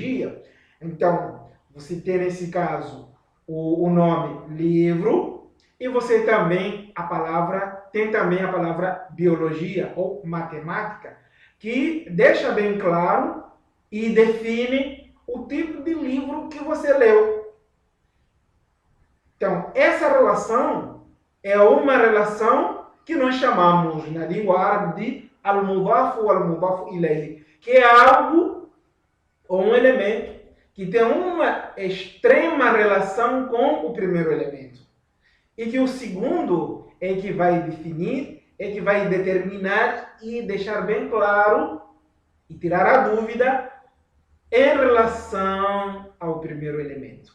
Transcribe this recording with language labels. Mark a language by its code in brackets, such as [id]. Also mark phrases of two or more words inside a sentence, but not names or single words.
[pt] Então, você tem nesse caso o nome livro, e você também tem também a palavra biologia ou matemática, que deixa bem claro e define o tipo de livro que você leu. Então, essa relação é uma relação que nós chamamos na língua árabe de al-mudaf ou [ar] المضاف إليه, [pt] que é algo ou um elemento que tem uma extrema relação com o primeiro elemento. E que o segundo é que vai definir, é que vai determinar e deixar bem claro e tirar a dúvida em relação ao primeiro elemento.